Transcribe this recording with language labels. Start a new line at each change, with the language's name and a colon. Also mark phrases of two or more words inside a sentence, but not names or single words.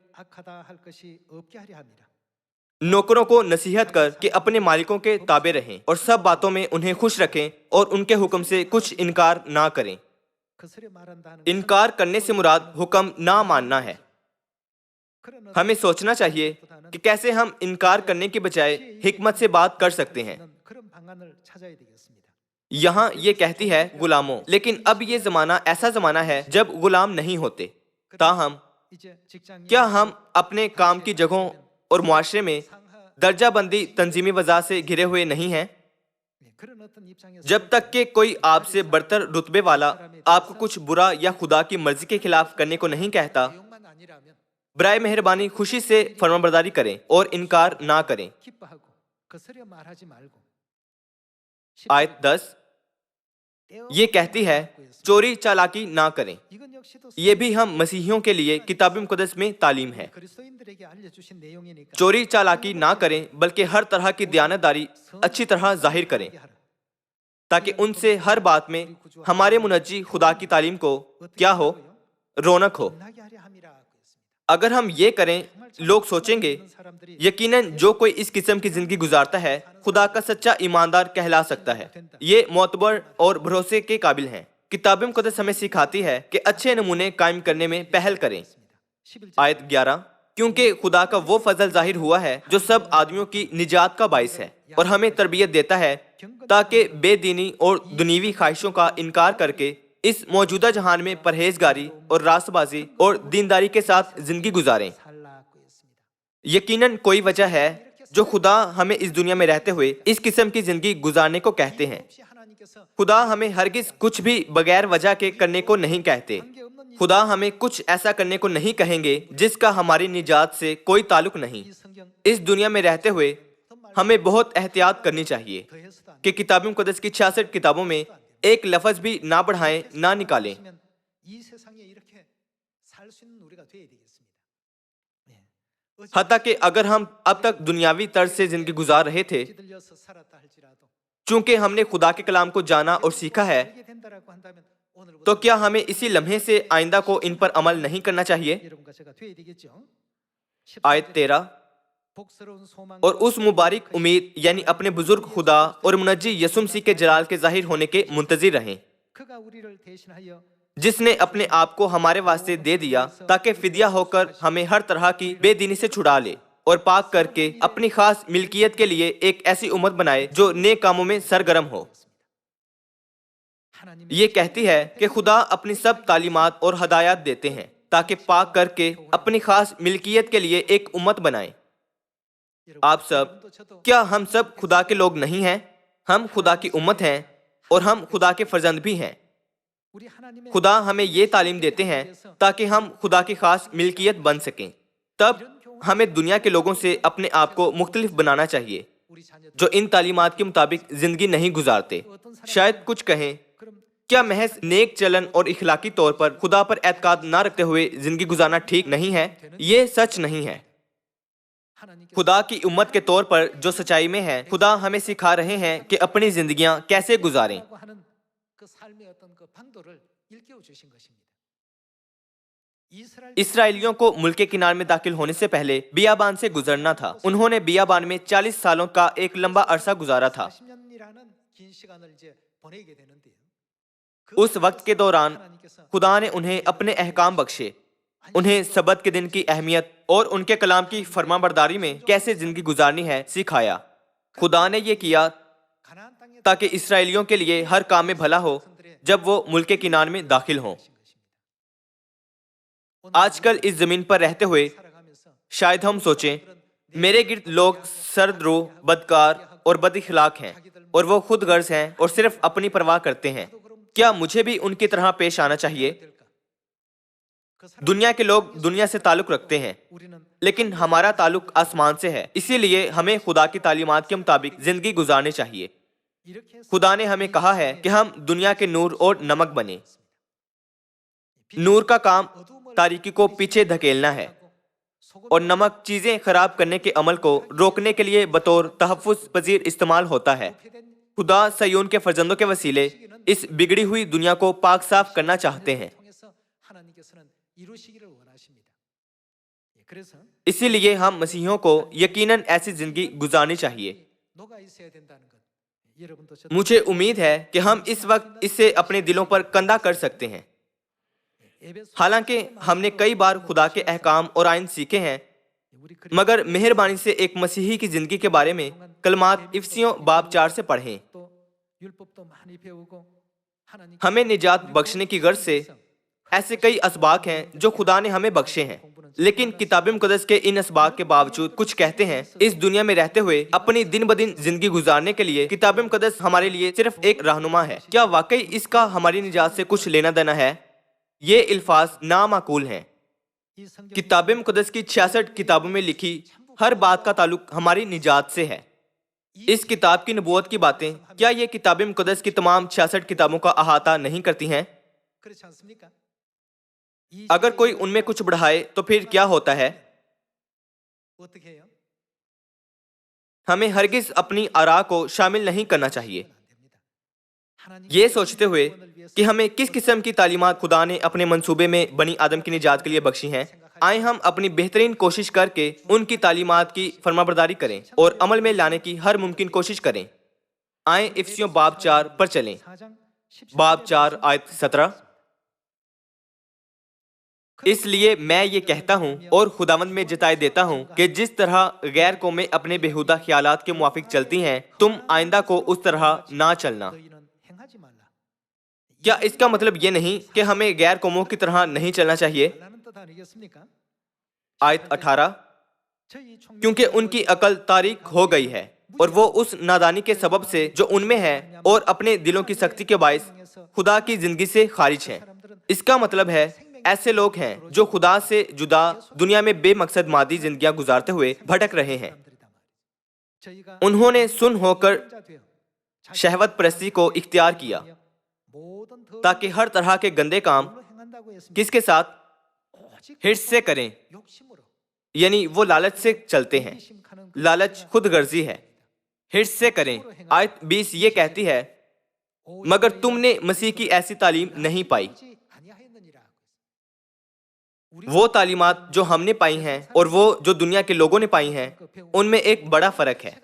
Urdu: نوکروں کو نصیحت کر کہ اپنے مالکوں کے تابع رہیں اور سب باتوں میں انہیں خوش رکھیں اور ان کے حکم سے کچھ انکار نہ کریں. انکار کرنے سے مراد حکم نہ ماننا ہے. ہمیں سوچنا چاہیے کہ کیسے ہم انکار کرنے کے بجائے حکمت سے بات کر سکتے ہیں.
Korean: 방안을 찾아야 되겠습니다.
Urdu: یہاں یہ کہتی ہے غلاموں، لیکن اب یہ زمانہ ایسا زمانہ ہے جب غلام نہیں ہوتے. ताहम
Korean: 이제 직장인
Urdu: کیا ہم اپنے کام کی جگہوں اور معاشرے میں درجہ بندی تنظیمی وجہ سے گھرے ہوئے نہیں ہیں?
Korean: 그런 어떤 입장에서
Urdu: جب تک کہ کوئی آپ سے بڑھ کر رتبے والا آپ کو کچھ برا یا خدا کی مرضی کے خلاف کرنے کو نہیں کہتا,
Korean: 내용만 아니라면
Urdu: برائے مہربانی خوشی سے فرمانبرداری کریں اور انکار نہ کریں.
Korean: 기뻐하고 거스려 말하지 말고
Urdu: آیت 10 یہ کہتی ہے چوری چالاکی نہ کریں.
Korean: 이건 역시도
Urdu: یہ بھی ہم مسیحیوں کے لیے کتاب مقدس میں تعلیم ہے.
Korean: 그리스도인들에게 알려주신 내용이니까
Urdu: چوری چالاکی نہ کریں، بلکہ ہر طرح کی دیانتداری اچھی طرح ظاہر کریں، تاکہ ان سے ہر بات میں ہمارے منجی خدا کی تعلیم کو کیا ہو، رونق ہو.
Korean: 빛나게 하려 함이라고 했습니다.
Urdu: اگر ہم یہ کریں، لوگ سوچیں گے
Korean: 사람들이
Urdu: یقیناً جو کوئی اس قسم کی زندگی گزارتا ہے خدا کا سچا ایماندار کہلا سکتا ہے. یہ معتبر اور بھروسے کے قابل ہیں۔ کتاب مقدس ہمیں سکھاتی ہے کہ اچھے نمونے قائم کرنے میں پہل کریں.
Korean: 11절
Urdu: آیت 11 کیونکہ خدا کا وہ فضل ظاہر ہوا ہے جو سب آدمیوں کی نجات کا باعث ہے اور ہمیں تربیت دیتا ہے تاکہ بے دینی اور دنیاوی خواہشوں کا انکار کر کے اس موجودہ جہان میں پرہیزگاری اور راستبازی اور دینداری کے ساتھ زندگی گزاریں.
Korean: 살라고 했습니다.
Urdu: یقیناً کوئی وجہ ہے جو خدا ہمیں اس دنیا میں رہتے ہوئے اس قسم کی زندگی گزارنے کو کہتے ہیں.
Korean: 혹시 하나님께서
Urdu: خدا ہمیں ہرگز کچھ بھی بغیر وجہ کے کرنے کو نہیں کہتے.
Korean: 관계없는
Urdu: خدا ہمیں کچھ ایسا کرنے کو نہیں کہیں گے جس کا ہماری نجات سے کوئی تعلق نہیں.
Korean: 이 성경
Urdu: اس دنیا میں رہتے ہوئے ہمیں بہت احتیاط کرنی چاہیے
Korean: 더해서도 안
Urdu: کہ کتاب مقدس کی 66 کتابوں میں ایک لفظ بھی نہ بڑھائیں نہ نکالیں.
Korean: 되면 이 세상에 이렇게 살 수 있는 우리가 돼야 되겠습니다. 예.
Urdu: حتیٰ کہ اگر ہم اب تک دنیاوی طرز سے زندگی گزار رہے تھے,
Korean: 들려서 살았다 할지라도
Urdu: چونکہ ہم نے خدا کے کلام کو جانا اور سیکھا ہے,
Korean: 알게 된다라고 한다면 오늘부터
Urdu: تو کیا ہمیں اسی لمحے سے آئندہ کو ان پر عمل نہیں کرنا چاہیے?
Korean: 여러분과 제가 돼야 되겠죠.
Urdu: آیت 13
Korean: 복스러운 소망
Urdu: اور اس مبارک امید یعنی اپنے بزرگ خدا اور منجی یسوع مسیح کے جلال کے ظاہر ہونے کے منتظر رہیں,
Korean: 그가 우리를 대신하여
Urdu: جس نے اپنے آپ کو ہمارے واسطے دے دیا تاکہ فدیہ ہو کر ہمیں ہر طرح کی بے دینی سے چھڑا لے اور پاک کر کے اپنی خاص ملکیت کے لیے ایک ایسی امت بنائے جو نیک کاموں میں سرگرم ہو.
Korean: 하나님의
Urdu: یہ کہتی ہے کہ خدا اپنی سب تعلیمات اور ہدایت دیتے ہیں تاکہ پاک کر کے اپنی خاص ملکیت کے لیے ایک امت بنائے. آپ سب,
Korean: 여러분도 저도
Urdu: کیا ہم سب خدا کے لوگ نہیں ہیں؟ ہم خدا کی امت ہیں اور ہم خدا کے فرزند بھی ہیں.
Korean: 우리 하나님의
Urdu: خدا ہمیں یہ تعلیم دیتے ہیں تاکہ ہم خدا کی خاص ملکیت بن سکیں. تب ہمیں دنیا کے لوگوں سے اپنے آپ کو مختلف بنانا چاہیے
Korean: 우리 자녀들
Urdu: جو ان تعلیمات کے مطابق زندگی نہیں گزارتے. شاید کچھ کہیں,
Korean: 그럼
Urdu: کیا محض نیک چلن اور اخلاقی طور پر خدا پر اعتقاد نہ رکھتے ہوئے زندگی گزارنا ٹھیک نہیں ہے? یہ سچ نہیں ہے.
Korean: 하나님께서
Urdu: خدا کی امت کے طور پر جو سچائی میں ہے، خدا ہمیں سکھا رہے ہیں کہ اپنی زندگیاں کیسے گزاریں.
Korean: 라고 하는 그 삶의 어떤 그 방도를 일깨워 주신 것입니다. 이스라엘
Urdu: اسرائیلیوں کو ملک کے کنارے میں داخل ہونے سے پہلے بیابان سے گزرنا تھا. انہوں نے بیابان میں 40 سالوں کا ایک لمبا عرصہ گزارا تھا.
Korean: 40년이라는 긴 시간을 이제 보내게 되는데요.
Urdu: اس وقت کے دوران
Korean: 하나님께서
Urdu: خدا نے انہیں اپنے احکام بخشے، انہیں سبت کے دن کی اہمیت اور ان کے کلام کی فرمانبرداری میں کیسے زندگی گزارنی ہے سکھایا. خدا نے یہ کیا
Korean: 가나안 땅에
Urdu: تاکہ اسرائیلیوں کے لیے ہر کام میں بھلا ہو جب وہ ملک کے کنارے میں داخل ہوں. آج کل اس زمین پر رہتے ہوئے
Korean: 살아가면서
Urdu: شاید ہم سوچیں، میرے گرد لوگ سرد روح، بدکار اور بداخلاق ہیں اور وہ خودغرض ہیں اور صرف اپنی پرواہ کرتے ہیں. کیا مجھے بھی ان کی طرح پیش آنا چاہیے?
Korean: 그 사람
Urdu: دنیا کے لوگ دنیا سے تعلق رکھتے ہیں,
Korean: 우리는
Urdu: لیکن ہمارا تعلق آسمان سے ہے۔ اسی لیے ہمیں خدا کی تعلیمات کے مطابق زندگی گزارنی چاہیے.
Korean: 이렇게 해서
Urdu: خدا نے ہمیں کہا ہے کہ ہم دنیا کے نور اور نمک بنیں. نور کا کام تاریکی کو پیچھے دھکیلنا ہے اور نمک چیزیں خراب کرنے کے عمل کو روکنے کے لیے بطور تحفظ پذیر استعمال ہوتا ہے. خدا صیون کے فرزندوں کے وسیلے اس بگڑی ہوئی دنیا کو پاک صاف کرنا چاہتے ہیں.
Korean: 통해서 하나님께서는 이루시기를 원하십니다. 예, 그래서
Urdu: اسی لیے ہم مسیحیوں کو یقیناً ایسی زندگی گزارنی چاہیے.
Korean: 녹아 있어야 된다는 것. 여러분도 저도
Urdu: مجھے امید ہے کہ ہم اس وقت اس سے اپنے دلوں پر کندہ کر سکتے ہیں.
Korean: 에베소
Urdu: حالانکہ ہم نے کئی بار خدا کے احکام اور آئین سیکھے ہیں,
Korean: 우리
Urdu: مگر مہربانی سے ایک مسیحی کی زندگی کے بارے میں
Korean: 그동안
Urdu: کلمات افسیوں باب 4 سے پڑھیں.
Korean: 또 율법도 많이 배우고 하나님
Urdu: ہمیں نجات بخشنے کی غرض سے ایسے کئی اسباق ہیں جو خدا نے ہمیں بخشے ہیں، لیکن کتاب مقدس کے ان اسباق کے باوجود کچھ کہتے ہیں اس دنیا میں رہتے ہوئے اپنی دن بہ دن زندگی گزارنے کے لیے کتاب مقدس ہمارے لیے صرف ایک رہنما ہے. کیا واقعی اس کا ہماری نجات سے کچھ لینا دینا ہے? یہ الفاظ نامعقول ہیں.
Korean: 이 성경
Urdu: کتاب مقدس کی 66 کتابوں میں لکھی ہر بات کا تعلق ہماری نجات سے ہے. اس کتاب کی نبوت کی باتیں کیا یہ کتاب مقدس کی تمام 66 کتابوں کا احاطہ نہیں کرتی ہیں?
Korean: 그렇지 않습니까? 이
Urdu: अगर
Korean: 시대에
Urdu: کوئی ان میں کچھ بڑھائے تو پھر کیا ہوتا ہے?
Korean: 어떻게 해요?
Urdu: ہمیں ہرگز اپنی آرا کو شامل نہیں کرنا چاہیے,
Korean: 안 됩니다. 하나님
Urdu: یہ سوچتے ہوئے کہ ہمیں کس قسم کی تعلیمات خدا نے اپنے منصوبے میں بنی آدم کی نجات کے لیے بخشی ہیں. آئیے ہم اپنی بہترین کوشش کر کے ان کی تعلیمات کی فرمانبرداری کریں اور عمل میں لانے کی ہر ممکن کوشش کریں. آئیے افسیوں باب 4 پر چلیں.
Korean: 4장 14
Urdu: باب 4 آیت 17. اس لیے میں یہ کہتا ہوں اور خداوند میں جتائے دیتا ہوں کہ جس طرح غیر قومیں اپنے بیہودہ خیالات کے موافق چلتی ہیں، تم آئندہ کو اس طرح نہ چلنا.
Korean: 너희는 행하지 말라.
Urdu: کیا اس کا مطلب یہ نہیں کہ ہمیں غیر قوموں کی طرح نہیں چلنا چاہیے?
Korean: 말라는 뜻 아니겠습니까?
Urdu: آیت 18.
Korean: 저희 총명
Urdu: کیونکہ ان کی عقل تاریک ہو گئی ہے اور وہ اس نادانی کے سبب سے جو ان میں ہے اور اپنے دلوں کی سختی کے باعث خدا کی زندگی سے خارج ہیں. اس کا مطلب ہے ایسے لوگ ہیں جو خدا سے جدا دنیا میں بے مقصد مادی زندگیاں گزارتے ہوئے بھٹک رہے ہیں.
Korean: 사람들이다 말이죠. 저희가
Urdu: انہوں نے سن ہو کر
Korean: 자 되어
Urdu: شہوت پرستی کو اختیار کیا
Korean: 모든 더
Urdu: تاکہ ہر طرح کے گندے کام
Korean: 행한다고 했습니다.
Urdu: کس کے ساتھ?
Korean: 오직
Urdu: حرص سے کریں,
Korean: 욕심으로
Urdu: یعنی وہ لالچ سے چلتے ہیں. 심खा는 لالچ خودغرضی ہے، حرص سے کریں۔ آیت 20 یہ کہتی ہے مگر تم نے مسیح کی ایسی تعلیم نہیں پائی. وہ تعلیمات جو ہم نے پائی ہیں اور وہ جو دنیا کے لوگوں نے پائی ہیں، ان میں ایک بڑا فرق ہے.